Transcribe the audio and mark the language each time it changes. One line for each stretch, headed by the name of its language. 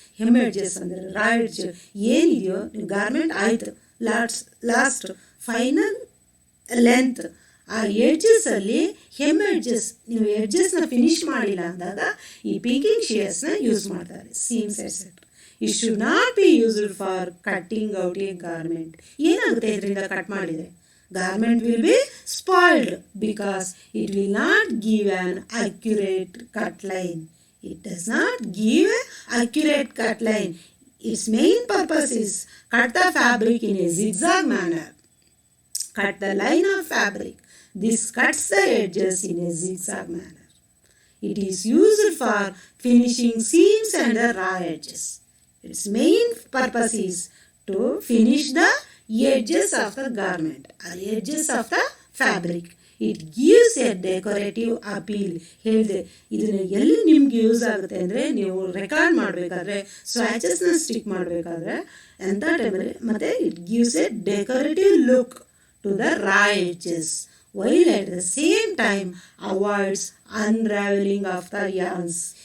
Kannada: Hem edges ಅಂದರೆ ರಾ edge ಏನಿದೆಯೋ, garment ಆಯಿತು, ಲಾಸ್ಟ್ ಫೈನಲ್ ಲೆಂತ್, ಆ ಎಡ್ಜಸ್ಸಲ್ಲಿ ಹೆಮ್ ಎಡ್ಜಸ್, ನೀವು ಎಡ್ಜಸ್ನ ಫಿನಿಶ್ ಮಾಡಿಲ್ಲ ಅಂದಾಗ ಈ ಪಿಂಕಿಂಗ್ ಶಿಯರ್ಸ್ನ ಯೂಸ್ ಮಾಡ್ತಾರೆ. Seems et cetera.
English: It should not be used for cutting out a garment.
Kannada: ಏನಾಗುತ್ತೆ ಇದರಿಂದ ಕಟ್ ಮಾಡಿದರೆ?
English: Garment will be spoiled because it will not give an accurate cut line. It does not give an accurate cut line. Its main purpose is cut the fabric in a zigzag manner. Cut the line of fabric. This cuts the edges in a zigzag manner. It is used for finishing seams and the raw edges. Its main purpose is to finish the edges of the garment or edges of the fabric. It gives a decorative appeal.
Kannada: ಹೇಳಿದೆ, ಇದನ್ನು ಎಲ್ಲಿ ನಿಮ್ಗೆ use ಆಗುತ್ತೆ ಅಂದರೆ, ನೀವು record ಮಾಡಬೇಕಾದ್ರೆ, ಸ್ವ್ಯಾಚಸ್ನ stick ಮಾಡಬೇಕಾದ್ರೆ ಎಂಥ ಟೈಮಲ್ಲಿ, ಮತ್ತು
English: It gives a decorative look to the raw edges, while at the same time avoids unraveling of the yarns.